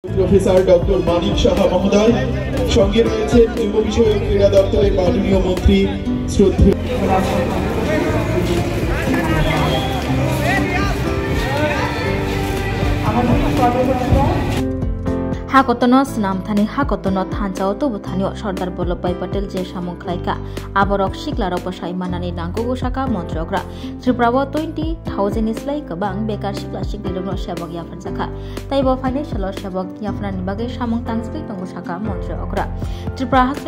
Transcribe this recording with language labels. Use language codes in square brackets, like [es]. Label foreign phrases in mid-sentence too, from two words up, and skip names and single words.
[bn] প্রফেসর ডক্টর মানিক সাহা মহোদয়, সঙ্গে রয়েছেন যুব বিষয়ক ক্রীড়া দপ্তরের মাননীয় মন্ত্রী শ্রদ্ধেয় [trp] हाकतनो स्नामथानी हाकतनो थानचाव तबुथानियो सरदार वल्लभभाई पटेल जे सामुंखलायका आबरक सिक्लारक बसाय मानानि नांगौ साका मन्त्रग्रा त्रिपुराव 20,000 इस्लाय गोबां बेकार सिक्ला सिक्लिरनो सेबक याफानजाखा ताइबो फाइनान्सियल सेबक याफानानि बागै सामुं तांसबै दंगौ साका मन्त्रग्रा त्रिपुरा हासनि